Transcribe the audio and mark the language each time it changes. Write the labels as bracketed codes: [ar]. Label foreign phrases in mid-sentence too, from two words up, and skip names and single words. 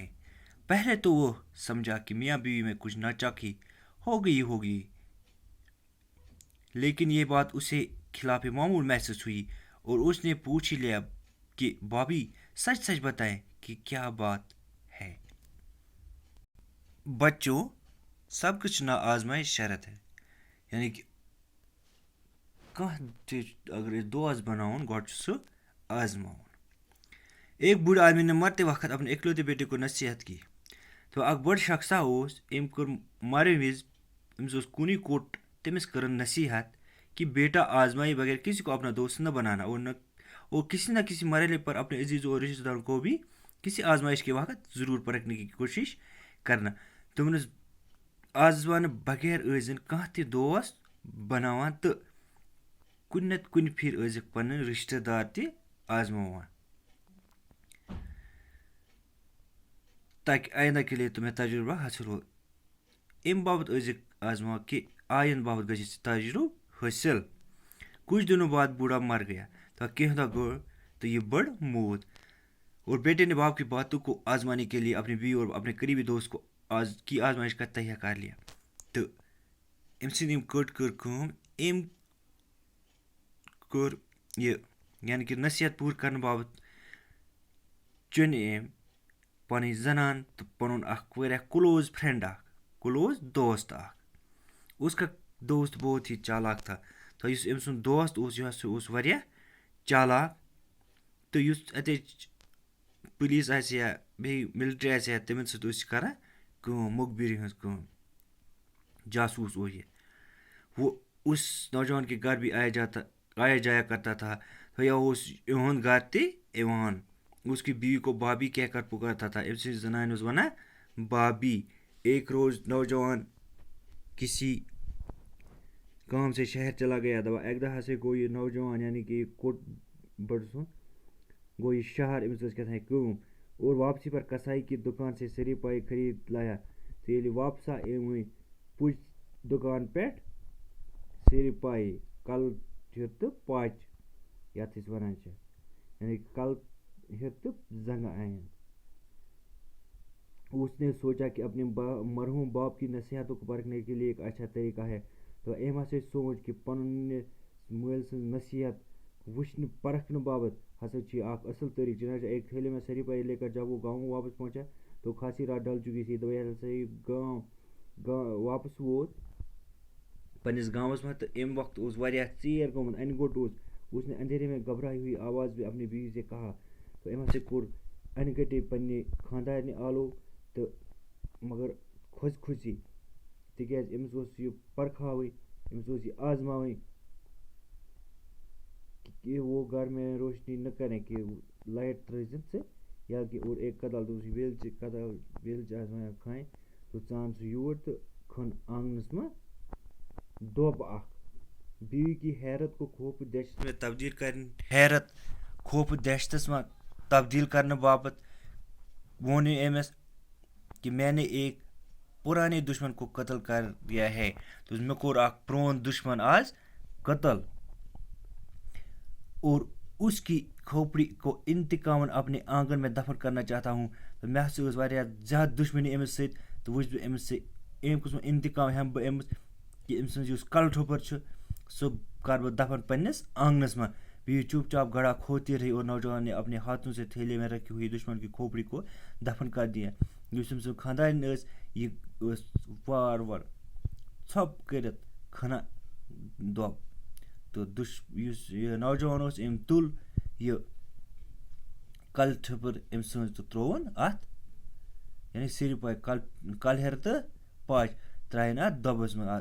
[ur] پہلے تو وہ سمجھا کہ میاں بیوی میں کچھ ناچاکی ہو گئی ہوگی لیکن یہ بات اسے خلاف معمول محسوس ہوئی اور اس نے پوچھ ہی لیا کہ بابی سچ سچ بتائیں کہ کیا بات ہے. بچوں سب کچھ نا آزمائش شرط ہے یعنی کہ اگر دوست [ks] بناؤن گۄڈٕ چھُ سُہ آزماؤن. [ur] ایک بوڑھا آدمی نے مرتے وقت اپنے اکلوتے بیٹے کو نصیحت کی. [ks] تو اکھ بٔڑ شخصا اوس أمۍ کوٚر مرن وِزِ أمِس اوس کُنُے کوٚٹ تٔمِس کٔرٕن نصیحت [ur] کہ بیٹا آزمائے بغیر کسی کو اپنا دوست نہ بنانا اور کسی نہ کسی مرحلے پر اپنے عزیزوں اور رشتہ داروں کو بھی کسی آزمائش کے وقت ضرور پرکھنے کی کوشش کرنا. [ks] دوٚپُن حظ آزماونہٕ بغیر ٲسۍزٮ۪ن کانٛہہ تہِ دوست بناوان تہٕ کُنہِ نتہٕ کُنہِ پھِرِ ٲسۍزِکھ پنٕنۍ رشتہ دار تہِ آزماوان [ur] تاکہ آئندہ کے لیے تمہیں تجربہ حاصل ہو. [ks] امہِ باپتھ ٲسۍزِکھ آزماوان کہ آئندہ باپتھ گژھِ تجربہ حٲصِل. [ur] کچھ دنوں بعد بوڑھا مر گیا [ks] تو کینٛہہ دۄہ گوٚو [ur] تو یہ بڑھ موت اور بیٹے نے باپ کی باتوں کو آزمانے کے لیے اپنی بیوی اور اپنے قریبی دوست کو کی آزمائش کا تہیہ کر لیا. [ks] تو أمۍ سٕنٛدۍ یِم کٔٹ کٔر کٲم أمۍ کوٚر یہِ یعنی کہ نصیحت پوٗرٕ کرنہٕ باپتھ چُنہِ أمۍ پنٕنۍ زنان تہٕ پنُن اکھ واریاہ [en] close friend [ks] اکھ کلوز دوست اکھ. [ur] اس کا دوست بہت ہی چالاک تھا [ks] تو یُس أمۍ سُنٛد دوست اوس یہِ ہسا اوس واریاہ چالاک تہٕ یُس اَتِچ پُلیٖس آسہِ یا بیٚیہِ مِلٹری آسہِ ہا تِمن سۭتۍ اوس یہِ کران کٲم مخبری ہٕنٛز کٲم جاسوٗس اوس یہِ. [ur] وہ اس نوجوان کے گھر بھی آیا آیا جایا کرتا تھا. [ks] یا یہد گھر تیوان. [ur] اس کی بیوی کو بابی کہہ کر پکارتا تھا. [ks] امس زنان ونان بابی. [ur] ایک روز نوجوان کسی کام سے شہر چلا گیا. [ks] دپان اکہ دۄہ ہسا گوٚو یہ نوجوان یعنی کہ یہ کوٚٹ بڑٕ سُنٛد گوٚو یہ شہر. أمِس ٲس کیٛاہ تھام کٲم [ur] اور واپسی پر کسائی کی دکان سے سری پائی خرید لایا. [ks] تو ییٚلہِ واپس آو وۄنۍ پُج دُکان پٮ۪ٹھ سری پائی کل ہیوٚر تہٕ پاچ یَتھ أسۍ وَنان چھِ یعنی کل ہیوٚر تہٕ زنٛگہٕ آیَن. [ur] اس نے سوچا کہ اپنے مرحوم باپ کی نصیحتوں کو پرکھنے کے لیے ایک اچھا طریقہ ہے. [ks] تو أمۍ ہسا سوچ کہ پنٛنہِ مٲلۍ سٕنٛز نصیحت وٕچھنہٕ پرکھنہٕ باپتھ ہسا چھِ اکھ اصل طریقہ. [ur] چنانچہ ایک تھیلے میں سری پائی لے کر جب وہ گاؤں واپس پہنچا تو خاصی رات ڈل چکی تھی. [ks] دپان ییٚلہِ ہسا یہِ گاؤں واپس ووت پنٛنِس گامس منٛز تہٕ اَمہِ وقتہٕ اوس واریاہ ژیر گوٚمُت اَنہِ گوٚٹ اوس. [ur] اس نے اندھیرے میں گھبرائی ہوئی آواز میں اپنی بیوی سے کہا. [ks] تو أمۍ ہسا کوٚر اَنہِ گٔٹے پنٛنہِ خانٛدارنہِ آلو تہٕ مگر کھوژِ کھوژی تِکیٛازِ أمِس اوس یہِ پرکھاوٕنۍ أمِس اوس یہِ آزماوٕنۍ [ur] کہ وہ گھر میں روشنی نہ کریں [ks] کہ لائٹ ترٲزِن ژٕ یا کہ اور ایک کدل دوٚپُس ویلچہِ آزمایا کھانہِ تو ژان سُہ یور تہٕ کھٔن آنگنس منٛز دۄب اکھ. [ur] بیوی کی حیرت کو خوف دہشت میں [ks] دہشتس منٛز تبدیل کرنہٕ باپتھ ووٚن أمِس [ur] کہ میں نے ایک پرانے دشمن کو قتل کر دیا ہے. [ks] تو مےٚ کوٚر اکھ پرون دشمن آز قتل [ur] اور اس کی کھوپڑی کو انتقاماً اپنے آنگن میں دفن کرنا چاہتا ہوں. [ks] تو مےٚ ہسا ٲس واریاہ زیادٕ دُشمنی أمِس سۭتۍ تہٕ وٕچھ بہٕ أمِس سۭتۍ اَمہِ قٕسمُک انتقام ہٮ۪مہٕ بہٕ أمِس کہ أمۍ سٕنٛز یُس کلہٕ ٹھوٚپُر چھُ سُہ کر بہٕ دفن پنٛنِس آنگنس منٛز. [ur] بیوی چپ چاپ گڑا کھوتی رہی اور نوجوان نے اپنے ہاتھوں سے تھیلے میں رکھی ہوئی دشمن کی کھوپڑی کو دفن کر دیا. [ks] یُس أمۍ سٕنٛز خانٛدارِنۍ ٲس یہِ ٲس وار وار ژھۄپ کٔرِتھ کھنان دۄب. تہٕ یُس یہِ نوجوان اوس أمۍ تُل یہِ کلہٕ ٹھوٚپُر أمۍ سٕنٛز تہٕ ترٛووُن اَتھ یعنی سری پاے کلہٕ ہیٚرِ تہٕ پاچ ترٛایِن اَتھ دۄبَس منٛز.